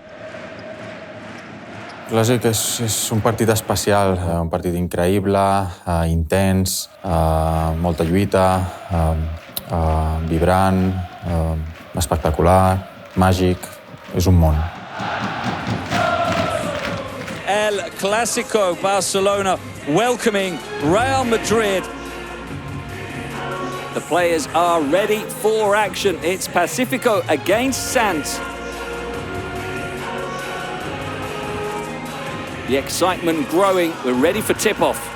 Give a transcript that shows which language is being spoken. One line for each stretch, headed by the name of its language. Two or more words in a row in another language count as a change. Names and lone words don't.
Catalan: Clàsic és un partit especial, un partit increïble, intens, molta lluita, vibrant, espectacular, màgic, és un món.
English: El Clásico, Barcelona welcoming Real Madrid. The players are ready for action. It's Pacifico against Sanz. The excitement growing. We're ready for tip-off.